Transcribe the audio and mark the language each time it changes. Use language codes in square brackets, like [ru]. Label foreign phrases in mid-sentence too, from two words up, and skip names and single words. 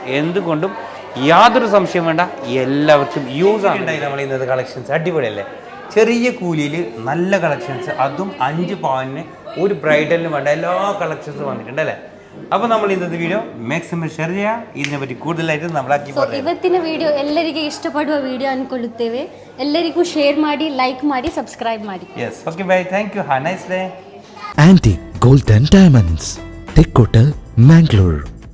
[ml] എന്തുകൊണ്ടും യാതൊരു സംശയം വേണ്ട, എല്ലാവർക്കും യൂസ് ആയിട്ടുണ്ടായി നമ്മൾ ഇന്നത്തെ കളക്ഷൻസ്. അടിപൊളിയല്ലേ? ചെറിയ കൂലിയിൽ നല്ല കളക്ഷൻസ്, അതും 5 പവനിന് ഒരു ബ്രൈഡലിന് വേണ്ട എല്ലാ കളക്ഷൻസും വന്നിട്ടുണ്ട് അല്ലേ? അപ്പോൾ നമ്മൾ ഇന്നത്തെ വീഡിയോ മാക്സിമം ഷെയർ ചെയ്യാം. ഇതിനെപ്പറ്റി കൂടുതലായിട്ട് നമ്മളാക്കി [kn] ಇವತ್ತಿನ ವಿಡಿಯೋ ಎಲ್ಲರಿಗೆ ಇಷ್ಟಪಡುವ ವಿಡಿಯೋ ಅನ್ಕೊಳ್ಳುತ್ತೇವೆ. ಎಲ್ಲರಿಗೂ ಶೇರ್ ಮಾಡಿ, ಲೈಕ್ ಮಾಡಿ, ಸಬ್ಸ್ಕ್ರೈಬ್ ಮಾಡಿ. [en] Yes, okay, bye, thank you, have nice day. ಆಂಟಿಕ್ ಗೋಲ್ಡ್ ಅಂಡ್ ಡೈಮಂಡ್ಸ್, ಟೆಕ್ ಹೋಟೆಲ್, ಮ್ಯಾಂಗ್ಳೂರ್.